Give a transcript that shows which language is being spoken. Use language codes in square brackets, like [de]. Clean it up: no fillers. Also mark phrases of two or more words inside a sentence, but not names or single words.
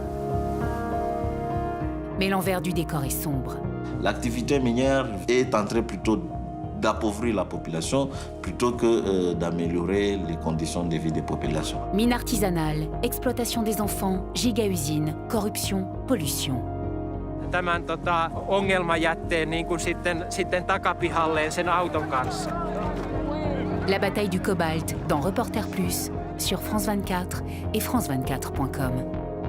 [fr] Mais l'envers du décor est sombre. L'activité minière est en train plutôt d'appauvrir la population plutôt que d'améliorer les conditions de vie des populations. Mine artisanale, exploitation des enfants, giga-usines, corruption, pollution. [fi] Tämän ongelmajätteen niin kuin sitten takapihalleen sen auton kanssa. [fr] La bataille du cobalt dans Reporter Plus sur France 24 et France24.com.